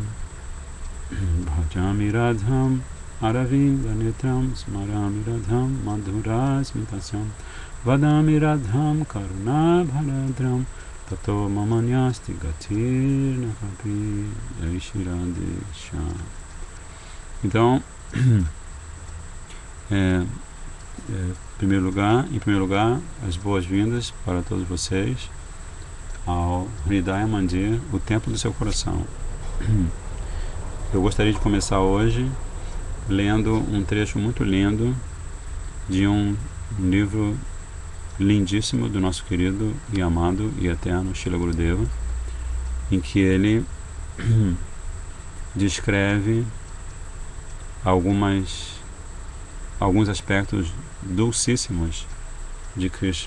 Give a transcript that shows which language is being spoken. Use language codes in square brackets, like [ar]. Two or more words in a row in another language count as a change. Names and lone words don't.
[sa] Bhajami Radham Aravinda Netram Smarami Radham Madhura Smitasyam Vadami Radham Karuna Bharadram Tato Mamanyasti Gatir Nakapi Jai Shri Radhe Shyam. [pt] Então, em primeiro lugar, as boas-vindas para todos vocês ao Hridaya Mandir, o templo do seu coração. Eu gostaria de começar hoje lendo um trecho muito lindo de um livro lindíssimo do nosso querido e amado e eterno Srila Gurudeva, em que ele descreve alguns aspectos dulcíssimos de Krishna.